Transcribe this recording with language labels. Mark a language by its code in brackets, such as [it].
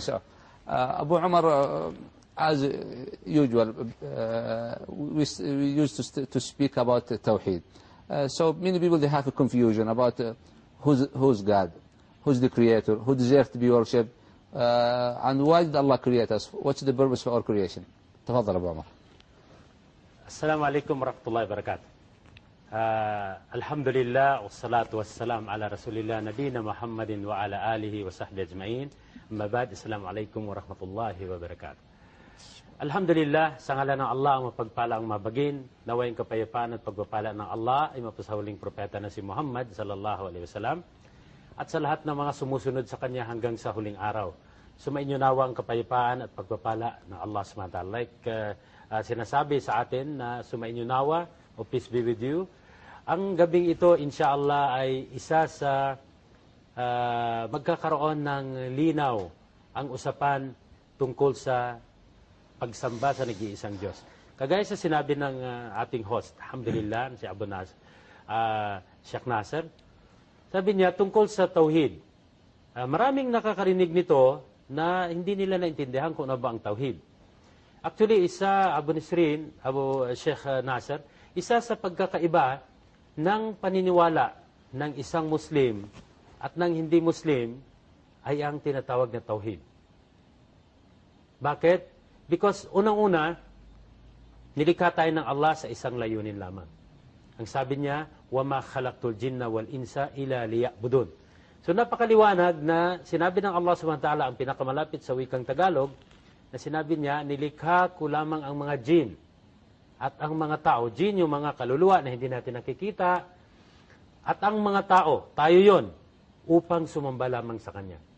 [en] So Abu Umar, as usual, we used to speak about Tawheed. So many people, they have a confusion about who's God. Who's the creator? Who deserves to be worshipped? And why did Allah create us? What's the purpose for our creation? [ar] تفضل أبو عمر. السلام عليكم ورحمة الله وبركاته. الحمد لله والصلاة والسلام على رسول الله نبينا محمد وعلى آله وصحبه أجمعين. أما بعد، السلام عليكم ورحمة الله وبركاته. الحمد لله سنغلنا الله ومبقبالا ومبقين نوين كبيبان وبقبالنا الله إما بسهولين بروبيتنا سي محمد صلى الله عليه وسلم [tl] at sa lahat ng mga sumusunod sa kanya hanggang sa huling araw. Sumainyo nawa ang kapayapaan at pagpapala ng Allah SWT. Like sinasabi sa atin na sumainyo nawa, o [en] peace be with you. [tl] Ang gabing ito, inshallah, ay isa sa magkakaroon ng linaw ang usapan tungkol sa pagsamba sa nag-iisang Diyos. Kagaya sa sinabi ng ating host, alhamdulillah, si Abu Nasr, Sheikh Nasser, sabi niya tungkol sa tauhid. Maraming nakakarinig nito na hindi nila naintindihan kung ano ba ang tauhid. Actually, isa, Abu Nisrin, Abu Sheikh Nasser, isa sa pagkakaiba ng paniniwala ng isang Muslim at ng hindi Muslim ay ang tinatawag na tauhid. Bakit? Because unang-una, nilikha tayo ng Allah sa isang layunin lamang. Ang sabi niya, [ar] وَمَا خَلَقْتُ الْجِنَّ وَالْإِنْسَ إِلَى لِيَعْبُدُونَ. [tl] So napakaliwanag na sinabi ng Allah subhanahu wa ta'ala ang pinakamalapit sa wikang Tagalog na sinabi niya, nilikha ko lamang ang mga jin at ang mga tao. Jin yung mga kaluluwa na hindi natin nakikita at ang mga tao, tayo yon upang sumamba lamang sa Kanya.